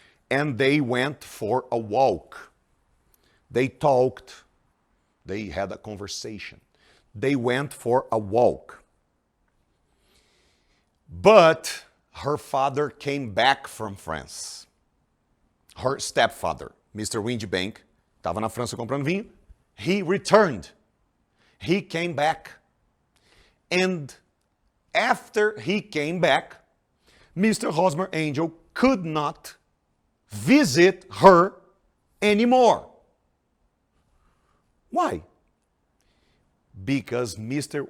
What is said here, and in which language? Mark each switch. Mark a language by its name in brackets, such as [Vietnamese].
[English] And they went for a walk. They talked. They had a conversation. They went for a walk. But her father came back from France. Her stepfather, Mr. [Portuguese] Windbank, estava na França comprando vinho. [English] He returned. He came back. And after he came back, Mr. Hosmer Angel could not visit her anymore. Why? Because Mr.